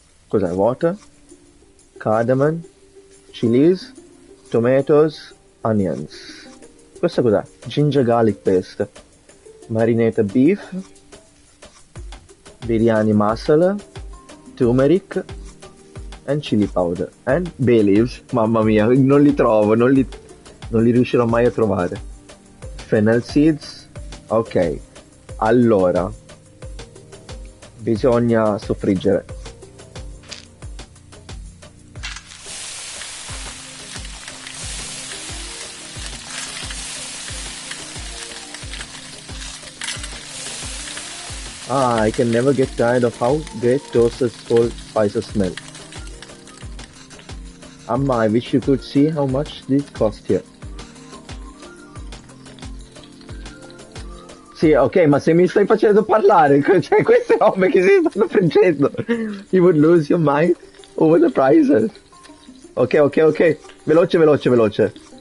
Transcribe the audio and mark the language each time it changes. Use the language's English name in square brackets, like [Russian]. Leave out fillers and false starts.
[Italian] Cos'è? [English] Water, cardamom, chilies, tomatoes, onions. [Italian] Questo cos'è? [English] Ginger garlic paste, marinated beef, biryani masala, turmeric and chili powder and bay leaves. [Italian] Mamma mia, non li trovo, non li riuscirò mai a trovare. Fennel seeds. Ok, allora bisogna soffriggere. [English] I can never get tired of how great toasted whole spices smell. Amma, I wish you could see how much these cost here. [Italian] Sì, ok, ma se mi stai facendo parlare, cioè queste robe che si stanno friggendo, [English] you would lose your mind over the prices. [Italian] Ok, veloce.